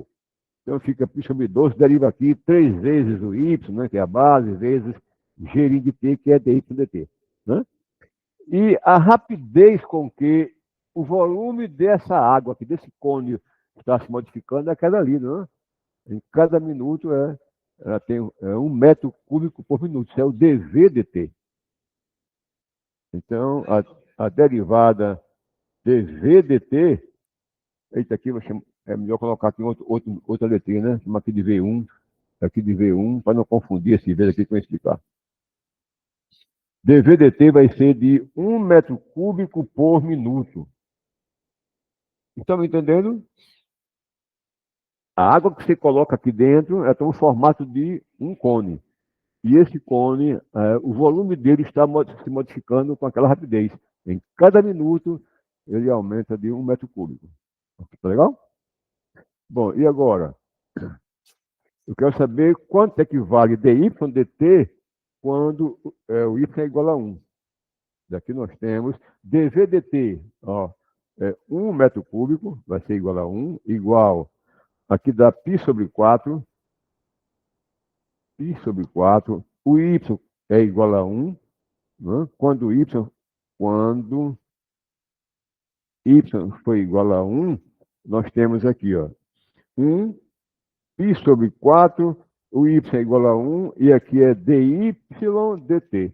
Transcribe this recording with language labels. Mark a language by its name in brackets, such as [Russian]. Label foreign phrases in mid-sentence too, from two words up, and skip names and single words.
[Portuguese] Então fica π sobre 12, deriva aqui 3 vezes o y, né, que é a base, vezes g de t, que é dy dt. Né? E a rapidez com que o volume dessa água aqui, desse cone, está se modificando é aquela ali, né? Em cada minuto ela tem 1 metro cúbico por minuto. Isso é o dv dt. Então, a derivada dv dt, eita, aqui é melhor colocar aqui outra letrinha, né? Chama aqui de V1, aqui de V1, para não confundir esse V aqui que eu vou explicar. dv dt vai ser de 1 metro cúbico por minuto. Estão me entendendo? A água que você coloca aqui dentro tem um formato de um cone. E esse cone, o volume dele está se modificando com aquela rapidez. Em cada minuto, ele aumenta de 1 metro cúbico. Tá legal? Bom, e agora? Eu quero saber quanto é que vale dy dt quando o y é igual a 1. Daqui nós temos dv dt, 1 metro cúbico, vai ser igual a 1, igual, aqui dá π sobre 4, o y é igual a 1, né? Quando y foi igual a 1, nós temos aqui, 1, π sobre 4, o y é igual a 1, e aqui é dy dt.